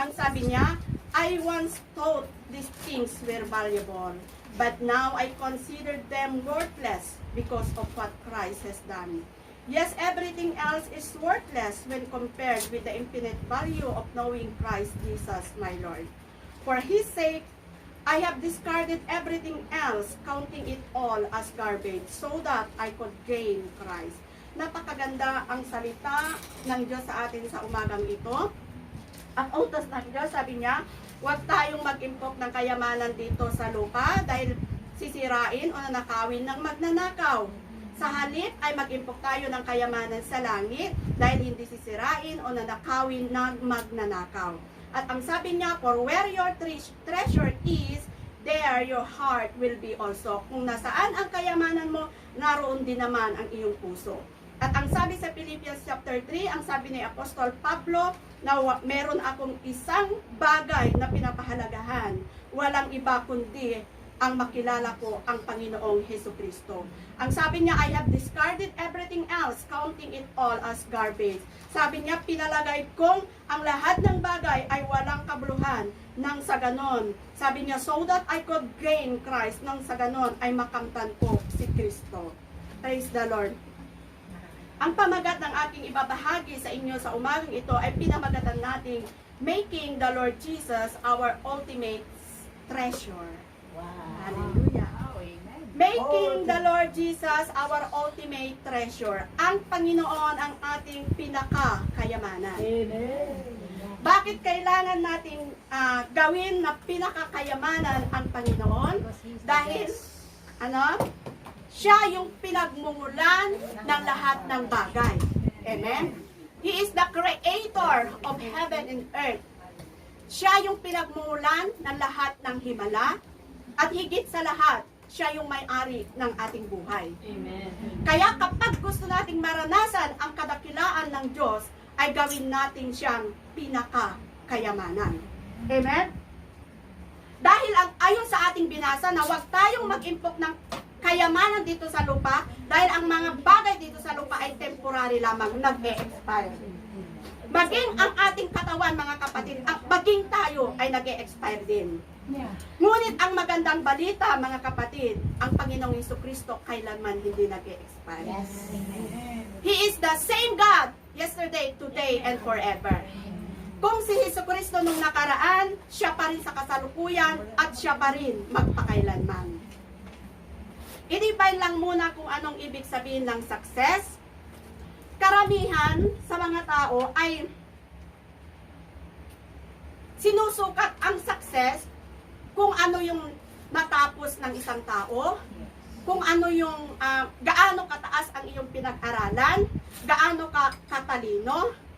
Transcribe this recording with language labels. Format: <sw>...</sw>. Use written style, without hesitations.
<tl>Ang sabi niya,</tl> <en>I once thought these things were valuable, but now I consider them worthless because of what Christ has done. Yes, everything else is worthless when compared with the infinite value of knowing Christ Jesus my Lord. For His sake, I have discarded everything else, counting it all as garbage, so that I could gain Christ.</en> <tl>Napakaganda ang salita ng Diyos sa atin sa umagang ito. Ang utos ng Diyos, sabi niya, huwag tayong mag-impok ng kayamanan dito sa lupa dahil sisirain o nanakawin ng magnanakaw. Sa halip ay mag-impok tayo ng kayamanan sa langit dahil hindi sisirain o nanakawin ng magnanakaw. At ang sabi niya,</tl> <en>for where your treasure is, there your heart will be also.</en> <tl>Kung nasaan ang kayamanan mo, naroon din naman ang iyong puso. At ang sabi sa Philippians chapter 3, ang sabi ni Apostol Pablo, na meron akong isang bagay na pinapahalagahan. Walang iba kundi ang makilala ko ang Panginoong Hesukristo. Ang sabi niya,</tl> <en>I have discarded everything else, counting it all as garbage.</en> <tl>Sabi niya, pinalagay kong ang lahat ng bagay ay walang kabuluhan nang sa ganon. Sabi niya,</tl> <en>so that I could gain Christ,</en> <tl>nang sa ganon ay makamtan ko si Kristo.</tl> <en>Praise the Lord.</en> <tl>Ang pamagat ng aking ibabahagi sa inyo sa umagang ito ay pinamagatan nating</tl> <en>making the Lord Jesus our ultimate treasure.</en> <tl>Hallelujah.</tl> <en>Making the Lord Jesus our ultimate treasure.</en> <tl>Ang Panginoon ang ating pinakakayamanan. Bakit kailangan nating gawin na pinakakayamanan ang Panginoon? Dahil, siya yung pinagmumulan ng lahat ng bagay. Amen?</tl> <en>He is the creator of heaven and earth.</en> <tl>Siya yung pinagmumulan ng lahat ng himala. At higit sa lahat, siya yung may-ari ng ating buhay. Amen. Kaya kapag gusto nating maranasan ang kadakilaan ng Diyos, ay gawin natin siyang pinakakayamanan. Amen? Dahil ayon sa ating binasa na huwag tayong mag-impok ng kayamanan dito sa lupa, dahil ang mga bagay dito sa lupa ay temporary lamang, nag-e-expire. Maging ang ating katawan, mga kapatid, maging tayo ay nag-e-expire din. Ngunit ang magandang balita, mga kapatid, ang Panginoong Hesukristo kailanman hindi nag-e-expire.</tl> <en>Yes. He is the same God, yesterday, today, and forever.</en> <tl>Kung si Hesukristo nung nakaraan, siya pa rin sa kasalukuyan, at siya pa rin magpakailanman. I-define lang muna kung anong ibig sabihin ng success. Karamihan sa mga tao ay sinusukat ang success kung ano yung matapos ng isang tao, kung ano yung gaano kataas ang iyong pinag-aralan, gaano ka katalino.</tl>